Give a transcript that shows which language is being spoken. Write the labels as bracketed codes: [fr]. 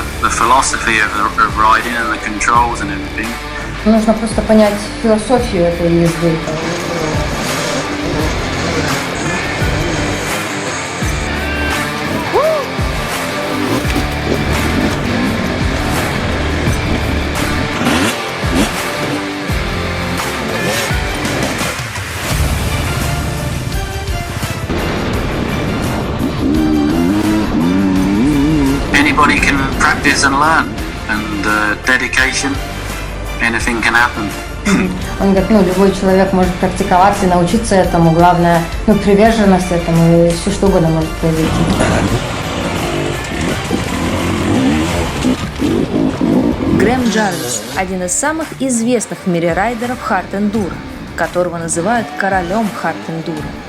[en] philosophy of riding and the controls and everything. [ru] Нужно просто понять философию этой езды. [en] Anybody can practice and learn, and dedication, anything can happen. [ru] Он говорит, любой человек может практиковаться и научиться этому, главное, приверженность этому, и все что угодно может произойти. Грэм Джарвис – один из самых известных в мире райдеров Hard Enduro, которого называют королем Hard Enduro.